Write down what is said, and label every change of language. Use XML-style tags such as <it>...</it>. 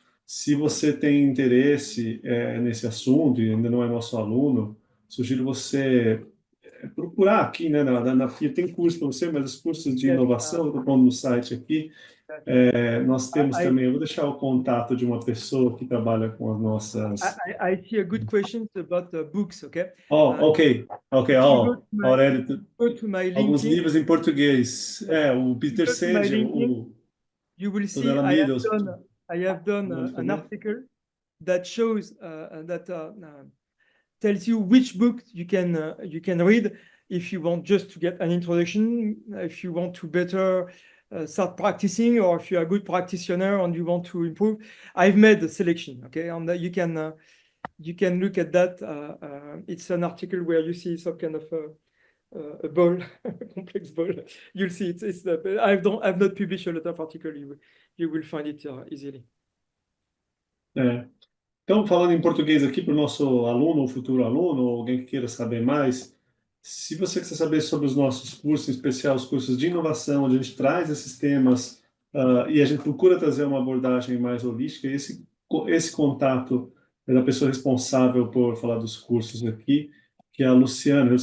<pt>Se você tem interesse nesse assunto e ainda não é nosso aluno, sugiro você procurar aqui, né, na FIA. Tem curso para você, mas os cursos de inovação, eu estou pondo no site aqui. Nós temos também, eu vou deixar o contato de uma pessoa que trabalha com as nossas...</pt> <en>I see a good question about the books, okay? Ok. Aurélio, go to my LinkedIn,</en> <pt>alguns livros em português. O Peter Senge,</pt> <en>you will see I have done an article that shows that tells you which book you can read if you want just to get an introduction, if you want to better start practicing, or if you're a good practitioner and you want to improve. I've made the selection, okay? And you can look at that. It's an article where you see some kind of a ball, a complex ball. You'll see I've not published a lot of articles. You will find it easily.</en> <pt>Então, falando em português aqui para o nosso aluno ou futuro aluno, ou alguém que queira saber mais, se você quiser saber sobre os nossos cursos, em especial os cursos de inovação, onde a gente traz esses temas e a gente procura trazer uma abordagem mais holística, esse contato é da pessoa responsável por falar dos cursos aqui, que é a Luciana.</pt>